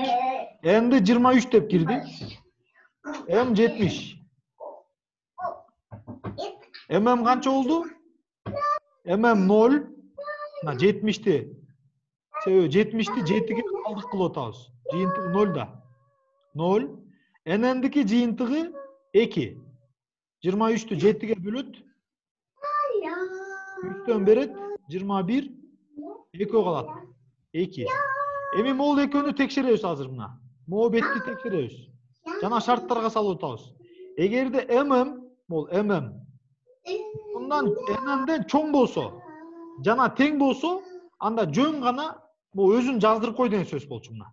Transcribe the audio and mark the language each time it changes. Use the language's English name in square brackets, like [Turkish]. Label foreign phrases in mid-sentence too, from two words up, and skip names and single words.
[Kyrgyz] N'ди 23 деп кирдик. M 70. Канча болду? 0. 70'ti. Себеби 70'ti 7'ge калдык кылып атабыз. Жыйынтыгы 0 да. 0. N'дики жыйынтыгы 2. 23'тү 7'ге бөлүт. 3'төн берет 21. 2 калат. 2. Эми могул экөөнү текшеребиз азыр мына. Могу бетти текшеребиз. Жана шарттарга салып атабыз. Эгерде могул мындан N'ден чоң болсо, жана тең болсо, анда жөн гана могу өзүн жаздырып кой деген сөз болчу мына.